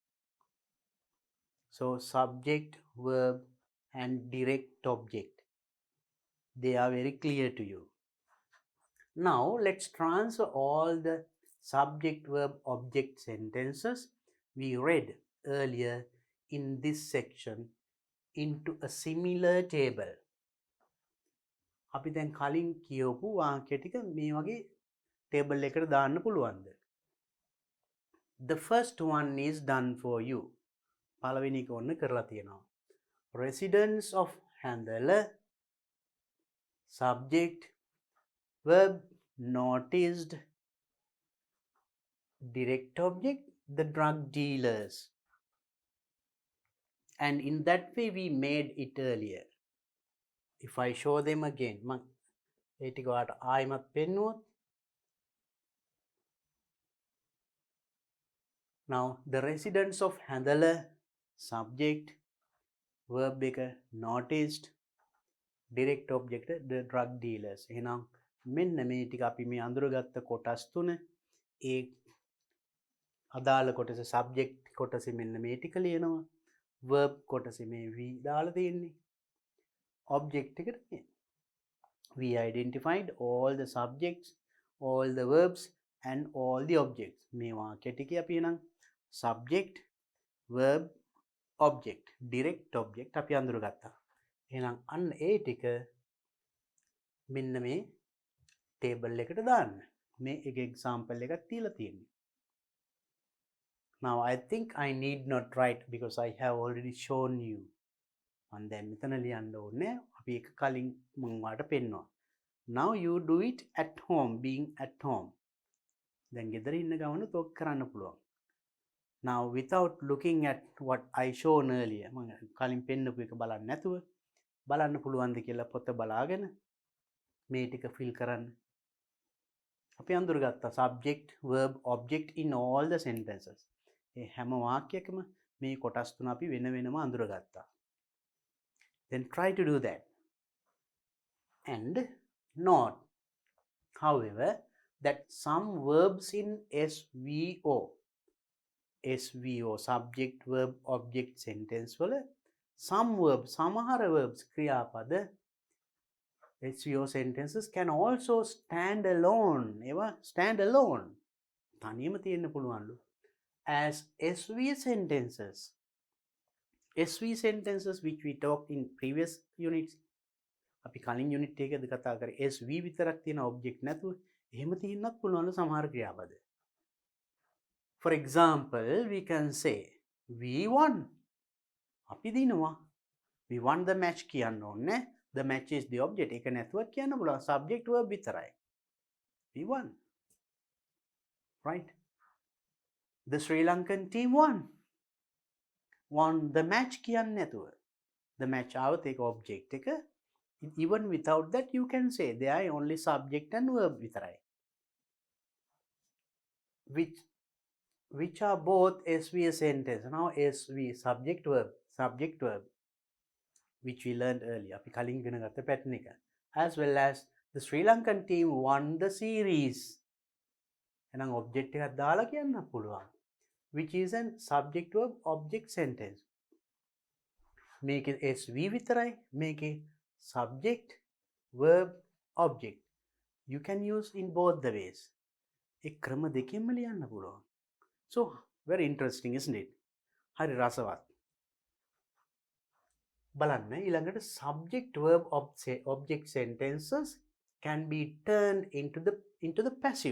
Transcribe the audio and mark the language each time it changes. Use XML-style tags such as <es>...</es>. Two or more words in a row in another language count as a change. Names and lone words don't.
<en>So subject, verb and direct object, they are very clear to you. Now let's transfer all the subject, verb, object sentences we read earlier in this section into a similar table.</en> <si>අපි දැන් කලින් කියවපු වාක්‍ය ටික මේ වගේ ටේබල් එකකට දාන්න පුළුවන්ද?</si> <en>The first one is done for you.</en> <si>පළවෙනි එක ඔන්න කරලා තියෙනවා.</si> <en>Residents of Handala, subject, verb, noticed, direct object, the drug dealers. And in that way we made it earlier. If I show them again,</en> <si>ඒ ටික ඔයාලට ආයිමත් පෙන්නුවොත්.</si> <en>Now the residents of Handala, subject, verb එක noticed, direct object the drug dealers.</en> <si>එහෙනම් මෙන්න මේ ටික අපි මේ අඳුරගත්ත කොටස් තුන ඒ අදාළ කොටස subject කොටසේ මෙන්න මේ ටික ලියනවා. verb කොටසේ මේ v දාලා තියෙන්නේ.</si> <en>object එකට we identified all the subjects, all the verbs and all the objects.</en> <si>මේ වාක්‍ය ටිකේ අපි එහෙනම්</si> <en>subject, verb, object, direct object</en> <si>අපි අඳුරගත්තා. එහෙනම් අන්න ඒ ටික මෙන්න මේ table එකට දාන්න. මේ එක example එකක් තියලා තියෙන්නේ.</si> <en>Now I think I need not write because I have already shown you.</en> <si>මම දැන් මෙතන ලියන්න ඕනේ. අපි එක කලින් මම ඔයාලට පෙන්නුවා.</si> <en>Now you do it at home, being at home.</en> <si>දැන් ගෙදර ඉන්න ගමන තොක් කරන්න පුළුවන්.</si> <en>Now without looking at what I shown earlier,</en> <si>මම කලින් පෙන්නපු එක බලන්න නැතුව බලන්න පුළුවන්ද කියලා පොත බලාගෙන මේ ටික fill කරන්න. අපි අඳුරගත්තා</si> <en>subject, verb, object in all the sentences.</en> <si>ඒ හැම වාක්‍යයකම මේ කොටස් තුන අපි වෙන වෙනම අඳුරගත්තා.</si> <en>Then try to do that. And note, however, that some verbs in SVO, subject, verb, object sentence වල some verbs, සමහර verbs, ක්‍රියාපද SVO sentences can also stand alone. ඒවා stand alone.</en> <si>තනියම තියෙන්න පුළුවන්ලු.</si> <en>As SV sentences. SV sentences which we talked in previous units.</en> <si>අපි කලින් unit එකකදී කතා කරේ SV විතරක් තියෙන object නැතුව එහෙම තියෙන්නත් පුළුවන්ලු සමහර ක්‍රියාපද.</si> <en>For example, we can say we won.</en> <si>අපි දිනුවා.</si> <en>We won the match</en> <si>කියන්න ඕනේ.</si> <en>The match is the object.</en> <si>ඒක නැතුවත් කියන්න පුළුවන්.</si> <en>Subject verb</en> <si>විතරයි.</si> <en>We won. Right? The Sri Lankan team won. Won the match</en> <si>කියන්න නැතුව.</si> <en>The match</en> <si>આવત ඒක object එක.</si> <en>Even without that you can say they are only subject and verb විතරයි. Which are both SVS sentence. Now SV subject verb which we learned earlier.</en> <si>අපි කලින් ඉගෙන ගත්ත pattern එක.</si> <en>As well as the Sri Lankan team won the series.</en> <si>එහෙනම් object එකක් දාලා කියන්න පුළුවන්.</si> <en>Which is an subject verb object sentence.</en> <si>මේකේ SV විතරයි.</si> <en>මේකේ subject verb object. you can use in both the ways.</en> <si>ඒ ක්‍රම දෙකෙන්ම ලියන්න පුළුවන්.</si> <en>So very interesting, isn't it?</en> <si>හරි රසවත්. බලන්න ඊළඟට</si> <en>subject verb object sentences can be turned into the passive.</en>